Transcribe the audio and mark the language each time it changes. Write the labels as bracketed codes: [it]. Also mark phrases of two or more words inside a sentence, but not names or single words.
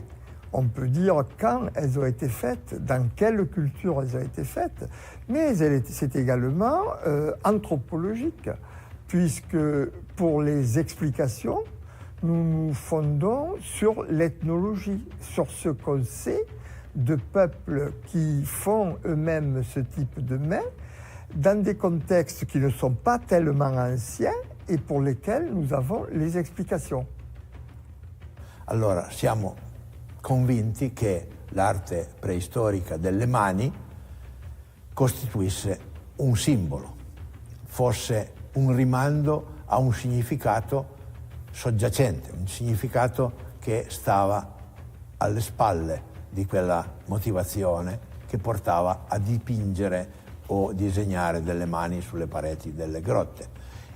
[fr] On peut dire quand elles ont été faites, dans quelle culture elles ont été faites, mais c'est également anthropologique, puisque pour les explications, nous nous fondons sur l'ethnologie, sur ce qu'on sait de peuples qui font eux-mêmes ce type de mains, dans des contextes qui ne sont pas tellement anciens et pour lesquels nous avons les explications. [it] Allora, siamo convinti che l'arte preistorica delle mani costituisse un simbolo, fosse un rimando a un significato soggiacente, un significato che stava alle spalle di quella motivazione che portava a dipingere o disegnare delle mani sulle pareti delle grotte.